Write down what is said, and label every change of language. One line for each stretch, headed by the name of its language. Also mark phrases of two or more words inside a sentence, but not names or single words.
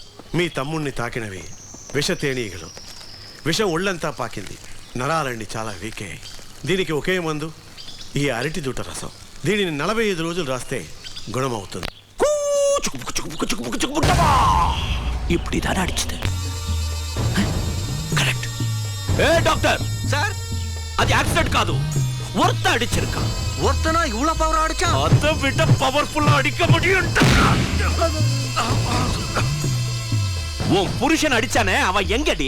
Telugu: మీ తమ్ముణ్ణి తాకినవి విషతేనీగలు. విషం ఒళ్ళంతా పాకింది. నరాలన్నీ చాలా వీక్ అయ్యాయి. దీనికి ఒకే మందు, ఈ అరటి దూట రసం. దీనిని 45 రోజులు రాస్తే గుణమవుతుంది.
Tamil: இப்படி தானே அடிச்சது. கரெக்ட். ஏ டாக்டர் சார், அது ஆக்சிடென்ட் காது, ஒருத்த அடிச்சிருக்கான். ஒருத்தனா இவ்வளவு பவர் அடிச்சா? அதை விட பவர்ஃபுல்லா அடிக்க முடியும். உன் புருஷன் அடிச்சானே, அவன் எங்கடி?